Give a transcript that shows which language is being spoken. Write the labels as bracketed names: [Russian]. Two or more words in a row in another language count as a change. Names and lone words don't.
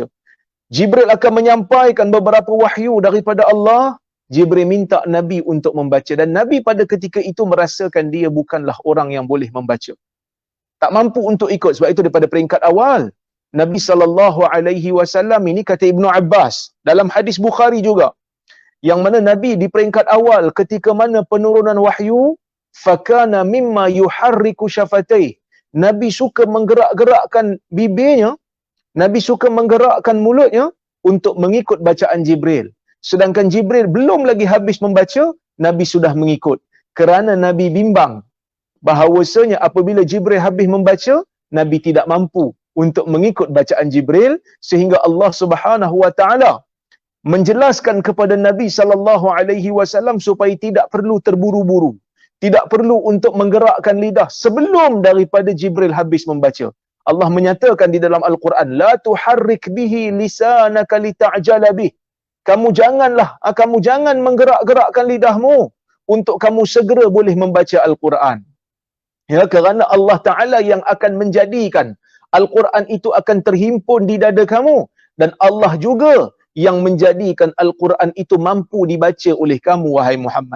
[Malay] Jibril akan menyampaikan beberapa wahyu daripada Allah, Jibril minta Nabi untuk membaca, dan Nabi pada ketika itu merasakan dia bukanlah orang yang boleh membaca. Tak mampu untuk ikut. Sebab itu daripada peringkat awal Nabi [Arabic] صلى الله عليه وسلم [Malay] ini, kata Ibnu Abbas dalam hadis Bukhari juga, yang mana Nabi di peringkat awal ketika mana penurunan wahyu, [Arabic] فكان مما يحرك شفتيه, [Malay] Nabi suka menggerak-gerakkan bibirnya, Nabi suka menggerakkan mulutnya untuk mengikut bacaan Jibril. Sedangkan Jibril belum lagi habis membaca, Nabi sudah mengikut. Kerana Nabi bimbang bahawasanya apabila Jibril habis membaca, Nabi tidak mampu untuk mengikut bacaan Jibril, sehingga Allah [Arabic] سبحانه وتعالى [Malay] menjelaskan kepada Nabi [Arabic] صلى الله عليه وسلم [Malay] supaya tidak perlu terburu-buru, tidak perlu untuk menggerakkan lidah sebelum daripada Jibril habis membaca. Allah menyatakan di dalam Al-Quran, [Arabic] لا تحرك به لسانك لتعجل به. [Malay] Kamu jangan menggerak-gerakkan lidahmu untuk kamu segera boleh membaca Al-Quran. Ya, kerana Allah Ta'ala yang akan menjadikan Al-Quran itu akan terhimpun di dada kamu, dan Allah juga yang menjadikan Al-Quran itu mampu dibaca oleh kamu, wahai Muhammad.